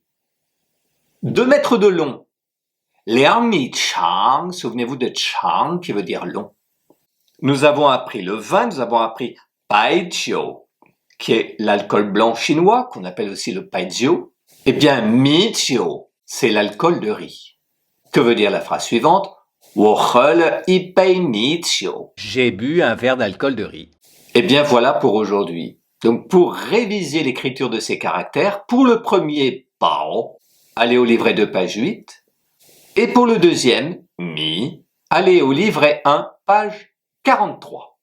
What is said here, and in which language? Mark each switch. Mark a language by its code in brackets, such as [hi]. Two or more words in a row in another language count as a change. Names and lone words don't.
[fr] 2 mètres de long, [zh] 两米长. [fr] Souvenez-vous de chang qui veut dire long. Nous avons appris le vin, nous avons appris baijiu, qui est l'alcool blanc chinois, qu'on appelle aussi le baijiu. Eh bien, mijiu, c'est l'alcool de riz. Que veut dire la phrase suivante? [zh] 我喝了一杯米酒. [fr] J'ai bu un verre d'alcool de riz. Eh bien, voilà pour aujourd'hui. Donc, pour réviser l'écriture de ces caractères, pour le premier, bao, allez au livret 2, page 8. Et pour le deuxième, mi, allez au livret 1, page 43.